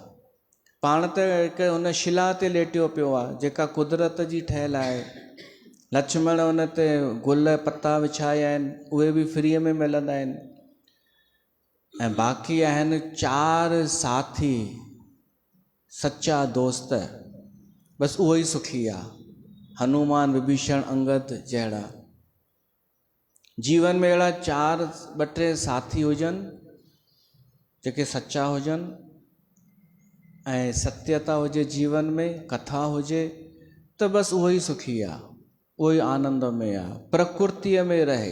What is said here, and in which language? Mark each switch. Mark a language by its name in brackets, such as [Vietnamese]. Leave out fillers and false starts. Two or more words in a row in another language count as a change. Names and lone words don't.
[Sindhi] पाण त हिकु हुन शिला ते लेटियो पियो आहे जेका कुदरत जी ठहियलु आहे। लक्ष्मण हुन ते गुल पता विछाया आहिनि, उहे बि फ्रीअ में मिलंदा आहिनि। ऐं बाक़ी आहिनि 4 साथी, सच्चा दोस्त, बसि उहो ई सुखी आहे। हनुमान, विभीषण, अंगद जहिड़ा। जीवन में अहिड़ा 4-2 साथी हुजनि जेके सच्चा हुजनि, ऐं सत्यता हुजे जीवन में, कथा हुजे, त बसि उहो ई सुखी आहे, उहो ई आनंद में आहे, प्रकृतिअ में रहे।